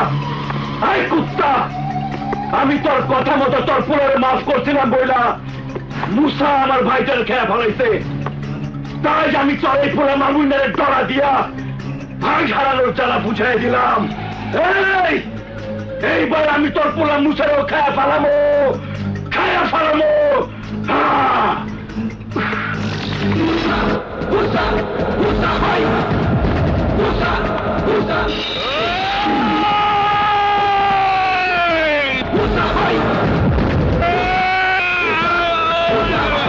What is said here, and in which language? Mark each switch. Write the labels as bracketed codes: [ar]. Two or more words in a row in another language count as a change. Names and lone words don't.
[bn] আই কুত্তা, আমি তোর কথা মতো তোর পোড়ারে মাফ করছিলাম বইলা মুসা আমার ভাইটার খেয়া ফেলাইছে, তাই আমি তোর এই পোড়া মামুনের ডরা দিয়া ভাই হারানোর জ্বালা বুঝাই দিলাম। এইবার আমি তোর পোড়া মুসারও খেয়া ফেলামো, খেয়া ফেলামো। Musa, Musa, hai! Musa, Musa! Musa, hai! Musa, hai!